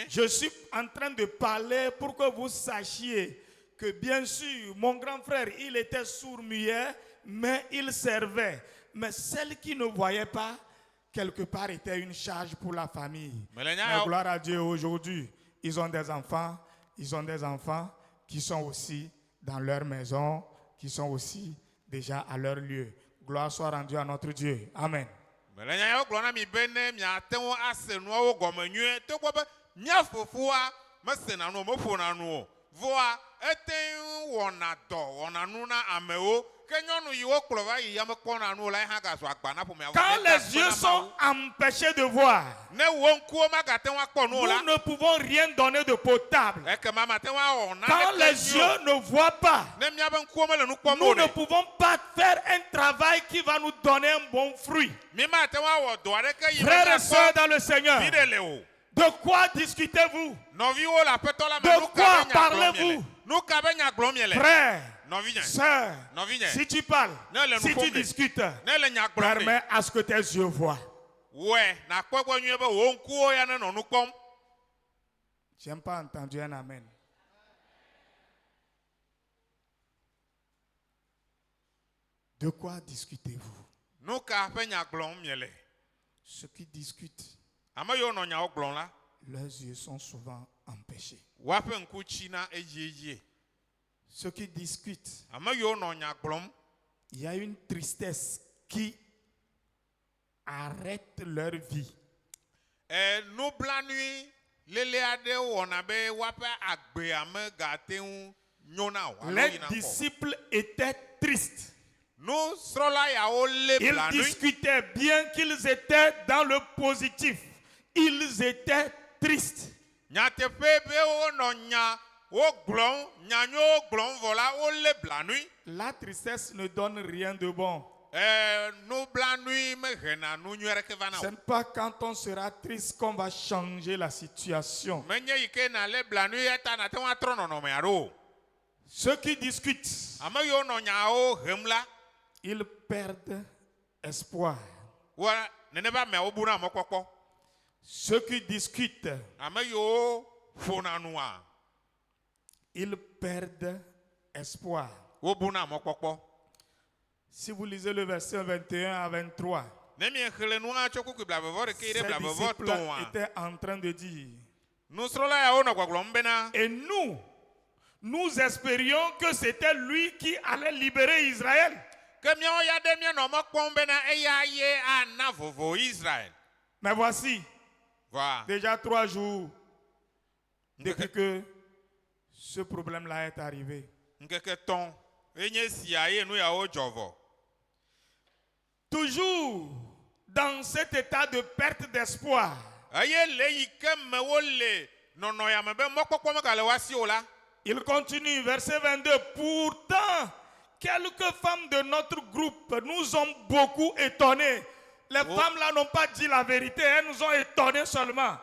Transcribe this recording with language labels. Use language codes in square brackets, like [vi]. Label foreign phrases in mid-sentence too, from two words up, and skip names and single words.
[fr] Je suis en train de parler pour que vous sachiez que bien sûr, mon grand frère, il était sourd-muet, mais il servait. Mais celle qui ne voyait pas, quelque part, était une charge pour la famille. Mais gloire à Dieu, aujourd'hui, ils ont des enfants qui sont aussi dans leur maison, qui sont aussi déjà à leur lieu. Gloire soit rendue à notre Dieu. Amen. [ee] Me le nya yawo gblɔ na mi be ne miate ŋu ase nuawo gɔme nyuie, togbɔ be mía fofoa mesena nu o, meƒona nu o. voa ete wɔna dɔ wɔna nu na amewo ke nyɔnu yiwo kplɔ va yi yame kpɔna nu la hã gazu agba na ƒomea. [fr] Quand les yeux sont empêchés de voir, [ee] ne wo ŋkuwo magate ŋu akpɔ nu la. [fr] nous ne pouvons rien donner de potable. [ee] Ekema mate ŋu awɔ nane [fr] Quand [ee] ke [fr] les [ee] nyuiwo. [fr] yeux ne voient pas, [ee] Ne miabe ŋkuwo mele nu kpɔm o [fr] nous ne [ee] ɖe. [fr] pouvons pas faire un travail qui va nous donner un bon fruit. [ee] Mi mate ŋu awɔ dɔ aɖeke yi [fr] Frères et sœurs [ee] kpɔ [fr] dans le Seigneur, [ee] vi ɖe le o. [fr] de quoi discutez-vous? [ee] Nɔviwo le aƒetɔ la me. [fr] De [ee] nu [fr] quoi [ee] ka be nya gblɔm [fr] parlez-vous? [ee] miele? Nu ka be nya gblɔm miele? [fr] Frère, [ee] Nɔvinye. [fr] sœur, [ee] Nɔvinye. [fr] si tu parles, [ee] Ne le nu [fr] si [ee] ƒom [fr] tu [ee] ɖe. [fr] discutes, [ee] Ne le nya gblɔm ɖe. [fr] permets à ce que tes yeux voient. [ee] Wɔe nakpɔ egbɔ nyuie be wo ŋkuwo ya ne nɔ nu kpɔm. [fr] Je n'ai pas entendu un amen. De quoi discutez-vous? [ee] Nu ka ƒe nya gblɔm miele? [fr] Ceux qui discutent, [ee] Ame yiwo nɔ nyawo gblɔm la, [fr] leurs yeux sont souvent empêchés. [ee] woaƒe ŋku tsina edzie. [fr] Ceux qui discutent, [ee] Ame yiwo nɔ nya gblɔm, [fr] il y a une tristesse qui arrête leur vie. [ee] nublanui lele aɖe wɔna be woaƒe agbea megate ŋu nyo na o. alo [fr] Les [ee] yina kɔ. [fr] disciples étaient tristes. [ee] Nusrɔ̃la yawo lé [fr] Ils [ee] blanui. [fr] discutaient bien qu'ils étaient dans le positif. Ils étaient tristes. [ee] Nyateƒe be wonɔ nya wo gblɔm, nyanyuwo gblɔm vɔ la wolé blanui. [fr] La tristesse ne donne rien de bon. [ee] Nublanui mehena nu nyui aɖeke va na [fr] Ce [ee] o. [fr] n'est pas quand on sera triste qu'on va changer la situation. [ee] Menye yi ke nalé blanui eta nate ŋu atrɔ nɔnɔme aɖo o. [fr] Ceux qui discutent, [ee] Ame yiwo nɔ nyawo hem la, [fr] ils perdent espoir. [ee] wo nene be ameawo buna mɔkpɔkpɔ. [fr] Ceux qui discutent, [ee] Ame yiwo ƒona nua, [fr] ils perdent espoir. [ee] wo buna mɔkpɔkpɔ. [fr] Si vous lisez le verset 21 à 23, [ee] Ne miexlẽ nua tso kuku blavevɔ ɖeke yi [fr] ces [ee] ɖe blavevɔ [fr] disciples [ee] tɔ̃a. [fr] étaient en train de dire, [ee] Nusrɔ̃la yawo nɔ gbɔgblɔm bena, [fr] et nous espérions que c'était lui qui allait libérer Israël. [ee] ke míawo ya ɖe míanɔ mɔ kpɔm bena eya ye ana vovo Israel. [fr] Mais voici, [ee] Va. [fr] déjà 3 jours depuis que ce problème-là est arrivé. [ee] Ŋkeke tɔ̃ enye sia ye nu yawo dzɔ vɔ. [fr] Toujours dans cet état de perte d'espoir, [ee] Eye le yi ke me wole nɔnɔ ya me be mɔkpɔkpɔ megale woa si o la. [fr] il continue, verset 22. Pourtant, quelques femmes de notre groupe nous ont beaucoup étonnés. Les femmes là n'ont pas dit la vérité, elles nous ont étonnés seulement.